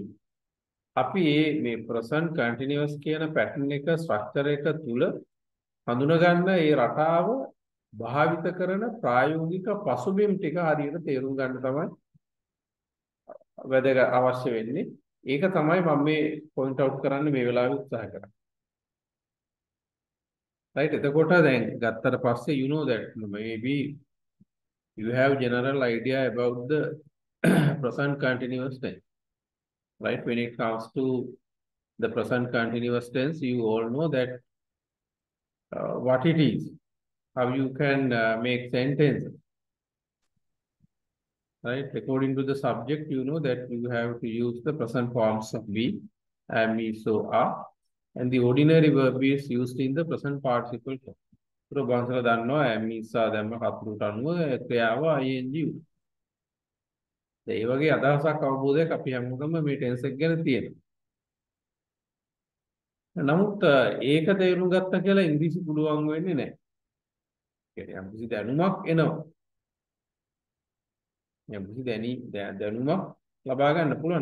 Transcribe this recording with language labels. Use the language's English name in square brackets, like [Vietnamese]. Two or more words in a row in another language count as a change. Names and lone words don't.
[Sinhala] අපි මේ [English] present continuous [Sinhala] කියන pattern එක structure එක තුල හඳුනා ගන්න ඒ රටාව භාවිත කරන ප්‍රායෝගික පසුබිම් ටික හරියට තේරුම් ගන්න තමයි වැදගත් අවශ්‍ය වෙන්නේ. ඒක තමයි මම මේ point out කරන්න මේ වෙලාවේ උත්සාහ කරන්නේ. [English] right [Sinhala] එතකොට දැන් ගත්තට පස්සේ [English] you know that maybe you have general idea about the present continuous tense. Right, when it comes to the present continuous tense, you all know that what it is, how you can make sentences. Right, according to the subject, you know that you have to use the present forms of be, am, is, so, are, and the ordinary verb is used in the present participle form. So, [Sinhala] බංසලා දන්නවා [English] am, is, are [Sinhala] දැම්ම කතුරුට අනුව ක්‍රියාව ing. ඒ වගේ අදහසක් අවබෝධයක් අපි හැමෝටම මේ ටෙන්ස් එක ගැන තියෙනවා. නමුත් ඒක තේරුම් ගත්තා කියලා ඉංග්‍රීසි පුළුවන් වෙන්නේ නැහැ. කියන්නේ යම්කිසි දැනුමක් එනවා. යම්කිසි දැනුමක් ලබා ගන්න පුළුවන්.